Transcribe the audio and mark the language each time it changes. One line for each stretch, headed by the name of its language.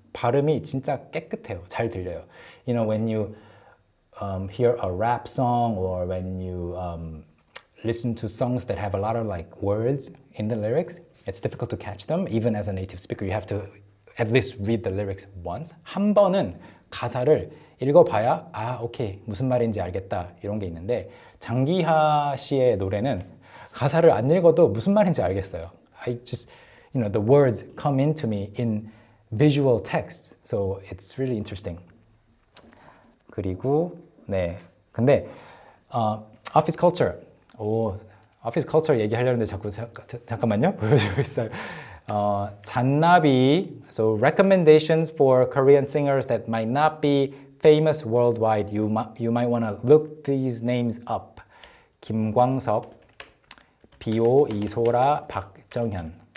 Korean: 발음이 진짜 깨끗해요. 잘 들려요.
English: When you hear a rap song or when you listen to songs that have a lot of like words in the lyrics, it's difficult to catch them. Even as a native speaker, you have to at least read the lyrics once.
Korean: 한 번은 가사를 읽어봐야 오케이, 무슨 말인지 알겠다 이런 게 있는데 장기하 씨의 노래는 가사를 안 읽어도 무슨 말인지 알겠어요.
English: I just, the words come into me in visual texts. So it's really interesting.
Korean: 그리고 근데
English: office culture.
Korean: office culture 얘기하려는데 자꾸 잠깐만요. 보여주고 있어요. 잔나비.
English: So recommendations for Korean singers that might not be famous worldwide. You might want to look these names up.
Korean: 김광석, 비오, 이소라, 박정현.